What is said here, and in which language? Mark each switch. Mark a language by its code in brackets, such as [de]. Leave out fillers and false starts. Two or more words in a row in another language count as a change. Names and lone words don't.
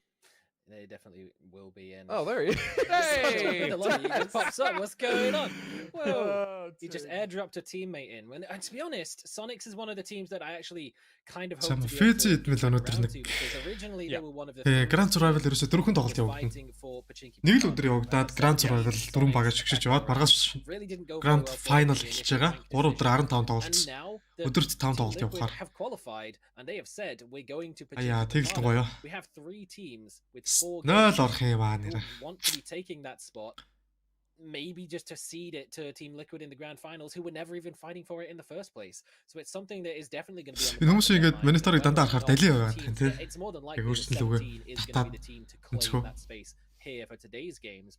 [en] They definitely will be in. Oh, there he is. Hey! It pops up. What's going on? Well, he just airdropped a teammate in. And to be honest, Sonics is one of the teams that I actually kind of hope to be able to because originally they were one of the [mn] Grand Survival ерөөсө дөрвөн тоглолт явагдана. Нэг л өдөр явагдаад Grand Survival дөрвөн багаж шигшиж яваад маргааш Grand Final эхэлж байгаа. 3 өдөр 15 тоглолт. Өдөрт 5 тоглолт явахаар. Аяа, тэгэл гоё. [en] We have 3 teams with 4 games who want to be taking that spot. Maybe just to seed it to Team Liquid in the grand finals, who were never even fighting for it in the first place. So it's something that is definitely going to be on the it's more than likely that 17 is going to be the team to claim that space here for today's games.